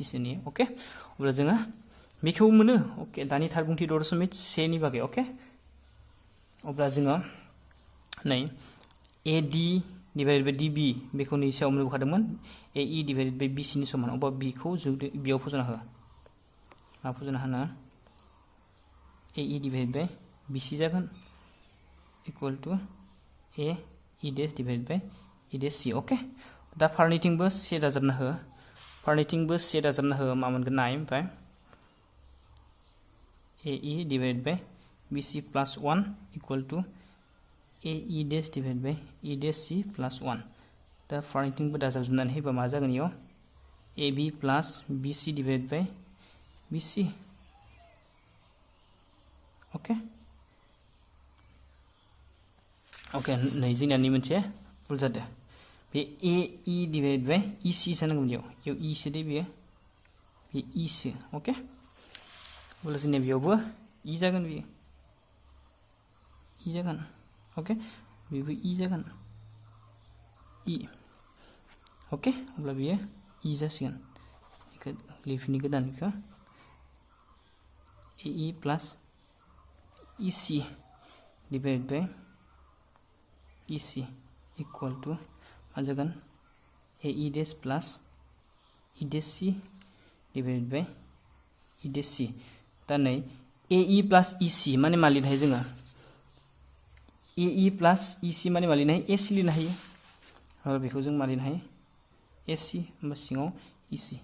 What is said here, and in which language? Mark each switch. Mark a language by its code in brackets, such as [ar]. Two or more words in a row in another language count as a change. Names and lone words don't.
[brx] सोनि ओके अब्ला जोङो बेखौ मोनो ओके दानि थारबुंथि द' दशमिक से नि बागै ओके अब्ला जोङो नै AD [en] divided by [brx] DB बेखौ नै सायाव मोनबोखादोंमोन AE [en] divided by [brx] BC नि समान अब्ला बेखौ जुदि बेयाव फज'ना हो मा फज'ना होनो AE [en] divided by [brx] BC जागोन [en] equal to E dash divided by E dash C [brx] ओके दा फारनैथिंबो से दाजाबना हो मा मोनगोन नाय ओमफ्राय AE [en] divided by BC plus 1 equal to AE dash divided by E dash C plus 1 [brx] दा फारनैथिंबो दाजाबजोबनानै होबा मा जागोन इयाव [en] AB plus BC divided by BC [brx] ओके नै जोंनिया मोनसे भुल जादों बे AE [en] divided by [brx] EC जानांगौमोन इयाव E सो दे बेयो बे E सो ओके अब्ला जोंनिया बेयावबो E जागोन बेयो E जागोन ओके बेबो E जागोन E ओके अब्ला बेयो E जासिगोन बेखौ लिरफिननि गोदान बेखौ [en] AE plus EC divided by EC equal to [brx] मा जागोन [en] AE dash plus E dash C divided by E dash C [brx] दा नै AE प्लस EC माने मा लिरनो हायो जोङो AE प्लस EC माने मा लिरनो हायो AC लिरनो हायो आरो बेखौ जों मा लिरनो हायो AC होमबा सिङाव EC